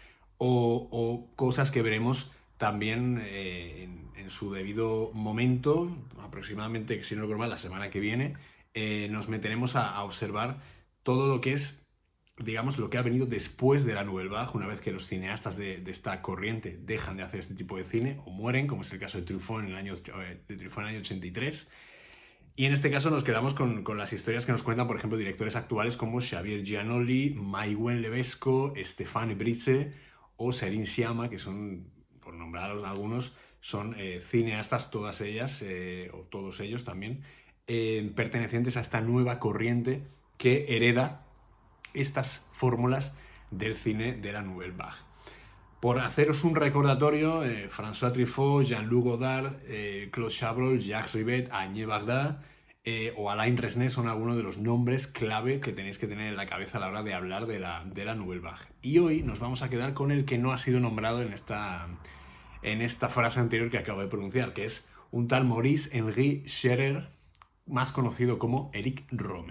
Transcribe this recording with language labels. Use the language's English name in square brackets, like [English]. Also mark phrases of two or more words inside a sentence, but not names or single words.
[Spanish] o cosas que veremos también en su debido momento, aproximadamente, si no recuerdo mal, la semana que viene, nos meteremos a observar todo lo que es, digamos, lo que ha venido después de la Nouvelle Vague, una vez que los cineastas de esta corriente dejan de hacer este tipo de cine o mueren, como es el caso de Truffaut en el año 83. Y en este caso nos quedamos con las historias que nos cuentan, por ejemplo, directores actuales como Xavier Giannoli, Maïwenn Levesco, Stéphane Brisé o Céline Sciamma, que son, por nombraros algunos, son cineastas todas ellas, o todos ellos también, pertenecientes a esta nueva corriente que hereda estas fórmulas del cine de la Nouvelle Vague. Por haceros un recordatorio, François Truffaut, Jean-Luc Godard, Claude Chabrol, Jacques Rivette, Agnès Varda o Alain Resnais son algunos de los nombres clave que tenéis que tener en la cabeza a la hora de hablar de la Nouvelle Vague. Y hoy nos vamos a quedar con el que no ha sido nombrado en esta frase anterior que acabo de pronunciar, que es un tal Maurice-Henri Scherer, más conocido como Eric Rohmer.